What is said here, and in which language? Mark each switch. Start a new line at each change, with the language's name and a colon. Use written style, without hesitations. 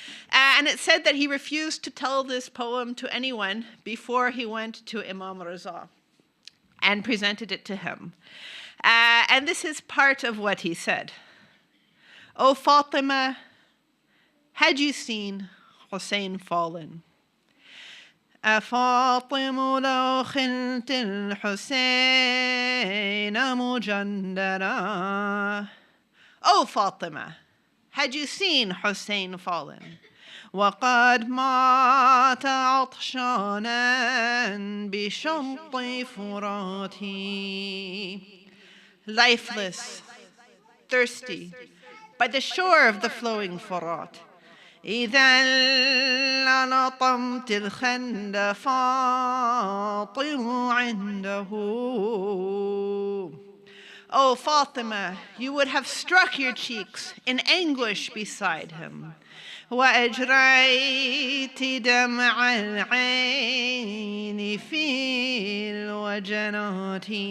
English: And it said that he refused to tell this poem to anyone before he went to Imam Raza and presented it to him. And this is part of what he said. "O Fatima, had you seen Hussein fallen?
Arabic: فاطم لو خلت الحسين مجندرا."
English: O Fatima, had you seen Hussein fallen?
Arabic: وقد مات عطشانا بشط فراتي.
English: Lifeless, thirsty, by the shore of the flowing Furat.
Arabic: إذا للطمت الخند فاطم عنده.
English: Oh, Fatima, you would have struck your cheeks in anguish beside him.
Arabic: وأجريت دمع العين في الوجنات.